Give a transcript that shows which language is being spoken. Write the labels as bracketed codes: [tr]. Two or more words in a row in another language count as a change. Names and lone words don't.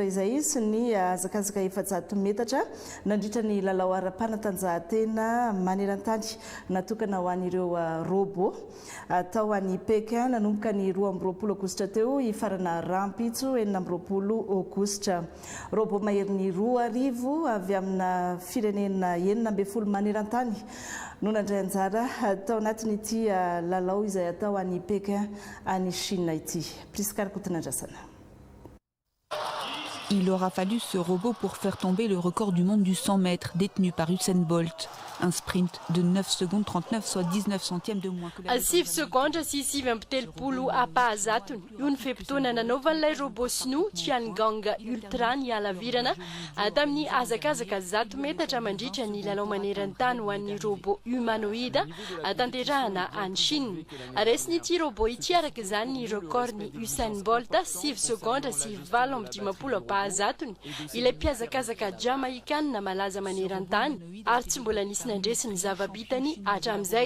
[mg] izay sy ny hazakazaka 400 metatra nandritra ny lalao ara-panatanjahantena manerantany natokana ho an'ireo robot atao any Pekin nanomboka ny 20 aogositra teo ifarana rampitso 20 aogositra robot maherin'ny 2000 avy amina firenena 12 manerantany no nandray anjara atao anatin'ity lalao izay atao any Pekin any Chine ity. Priskar Kotinandrasana. [fr] Il aura fallu ce robot pour faire tomber le record du monde du 100 mètres détenu par Usain Bolt. Un sprint de 9 secondes 39, soit 19 centièmes de moins que la... [mg] 6 secondes sy 7 apahazatony io ny fepitona nanaovan'ilay robot sinoa Tiangong Ultra ny alavirana tamin'ny hazakazaka 100 metatra mandritra ny lalao maneran-tany ho an'ny [fr] robot humanoïde [mg] tanterahana any Chine. Resin'ity robot ity araka izany ny record ny Usain Bolt 6 secondes sy 7 apahazatony ilay mpiazakazaka jamaïcaine malaza maneran-tany ary tsy mbola nisy nandresiny zavabitany hatram'izay.